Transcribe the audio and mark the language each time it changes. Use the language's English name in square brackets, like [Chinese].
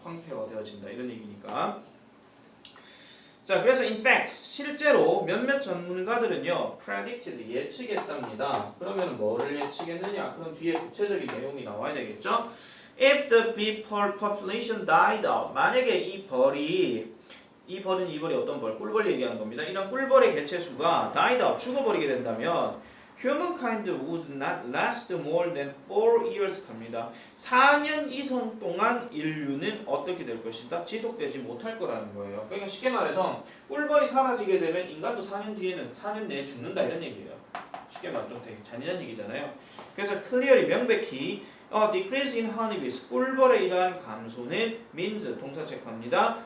[Korean] 황폐화되어진다 이런 얘기니까. 자, 그래서 in fact 실제로 몇몇 전문가들은요 predicted 예측했답니다. 그러면 뭐를 예측했느냐? 그럼 뒤에 구체적인 내용이 나와야 되겠죠. [English] If the bee population died out, [Korean] 만약에 이 벌은 이 벌이 어떤 벌? 꿀벌 얘기하는 겁니다. 이런 꿀벌의 개체수가 [English] died out, [Korean] 죽어버리게 된다면 [English] humankind would not last more than 4 years [Korean] 갑니다. 4년 이상 동안 인류는 어떻게 될 것이다? 지속되지 못할 거라는 거예요. 그러니까 쉽게 말해서 꿀벌이 사라지게 되면 인간도 4년 뒤에는 4년 내에 죽는다 이런 얘기예요. 쉽게 말하면 좀 되게 잔인한 얘기잖아요. 그래서 clearly 명백히 [English] decrease in honeybees [Korean] 꿀벌의 이러한 감소는 means 동사 체크합니다.